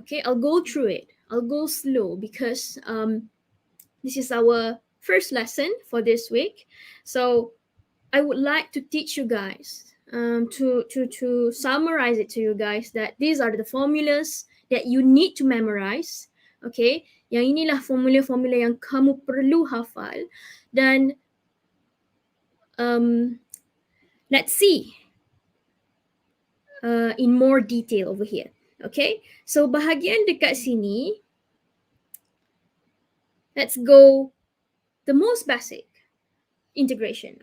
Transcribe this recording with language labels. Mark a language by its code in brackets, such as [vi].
[en] Okay, I'll go through it. I'll go slow because this is our first lesson for this week. So I would like to teach you guys to summarize it to you guys that these are the formulas that you need to memorize. [ms] Okay, yang inilah formula-formula yang kamu perlu hafal dan [en] let's see in more detail over here. Okay, so [ms] bahagian dekat sini, [en] let's go the most basic integration.